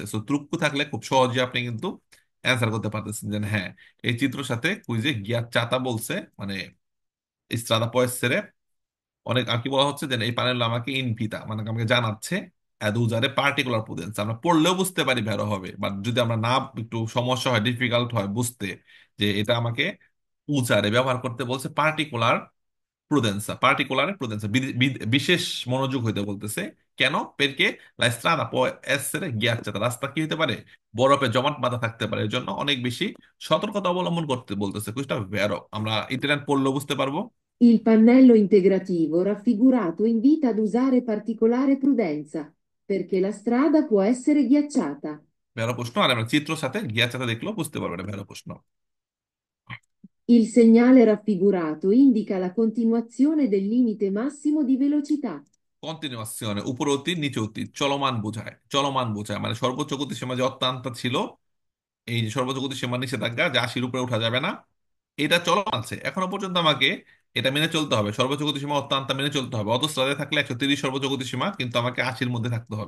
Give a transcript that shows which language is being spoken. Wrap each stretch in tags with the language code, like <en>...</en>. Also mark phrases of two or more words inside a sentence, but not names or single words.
<bn>সো ত্রুক্কু থাকলে খুব সহজে আপনি কিন্তু অ্যান্সার করতে পারতেছেন যে হ্যাঁ, এই চিত্রের সাথে কুইজে গিয়াচ্চাতা বলছে, মানে</bn> <it>strada può essere,</it> <bn>অনেক আর কি বলা হচ্ছে যে এই প্যানেল আমাকে ইনভিতা মানে আমাকে জানাচ্ছে</bn> <it>ad usare particolare prudenza.</it> <bn>আমরা পড়লেও বুঝতে পারি ভ্যারো হবে, বাট যদি আমরা না, একটু সমস্যা হয়, ডিফিকাল্ট হয় বুঝতে, যে এটা আমাকে উজারে ব্যবহার করতে বলছে</bn> <it>particolare prudenza, particolare prudenza,</it> <bn>বিশেষ মনোযোগ হইতে বলতেছে কেন?</bn> <it>পেরকে la strada può essere ghiacciata,</it> <bn>রাস্তা কি হতে পারে, বরফে জমাট বাঁধা থাকতে পারে, এর জন্য অনেক বেশি সতর্কতা অবলম্বন করতে বলতেছে। কুইজটা ভেরো, আমরা ইতালিয়ান পড়লেও বুঝতে পারবো।</bn> <it>Il pannello integrativo raffigurato invita ad usare particolare prudenza, perché la strada può essere ghiacciata.</it> <bn>ভেরো প্রশ্ন, আর আমরা চিত্র সাথে গিয়াচাতে দেখলেও বুঝতে পারবো এটা ভেরো প্রশ্ন।</bn> <it>Il segnale raffigurato indica la continuazione del limite massimo di velocità.</it> <bn>কন্টিনিউয়াসিone, উপরে অতি নিচে অতি, চলমান বোঝায়, চলমান বোঝায় মানে সর্বোচ্চ গতিসীমা যে অত্যন্ত ছিল, এই যে সর্বোচ্চ গতিসীমা নিষেধাজ্ঞা যে 80-র উপরে উঠা যাবে না, এটা চলমান আছে এখনো পর্যন্ত, আমাকে এটা মেনে চলতে হবে, সর্বোচ্চ গতিসীমা অত্যন্ত মেনে চলতে হবে। অটোস্ট্রাদায় থাকলে 130 সর্বোচ্চ গতিসীমা, কিন্তু আমাকে 80-র মধ্যে থাকতে হবে।</bn>